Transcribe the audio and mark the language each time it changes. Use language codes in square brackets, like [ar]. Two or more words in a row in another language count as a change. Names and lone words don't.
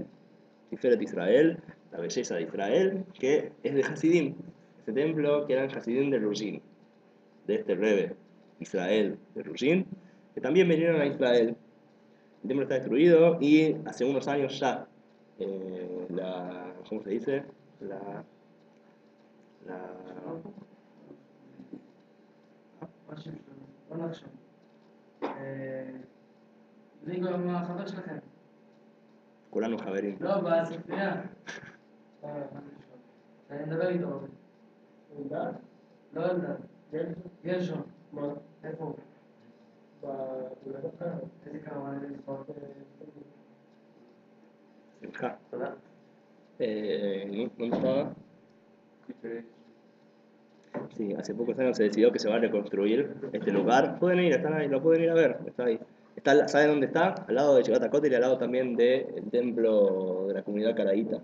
[es] Tiferet Israel, la belleza de Israel, que es de Hasidim. Ese templo que eran Hasidim de Ruzhin, de este Rebbe Israel de Ruzhin, que también vinieron a Israel. El templo está destruido y hace unos años ya, ¿cómo se dice? La, [he] כולנו חברים. לא, בספרייה. אני מדבר איתו. אלדד? לא אלדד. גרשון. מה? איפה הוא? בבית אחר. איזה כמה? איזה מספר? שמחה. תודה. [es] ¿Dónde estaba? Sí, hace pocos años se decidió que se va a reconstruir este lugar. Pueden ir, están ahí, lo pueden ir a ver, está ahí. ¿Saben dónde está? Al lado de Yeshivat HaKotel y al lado también del templo de la comunidad caraíta.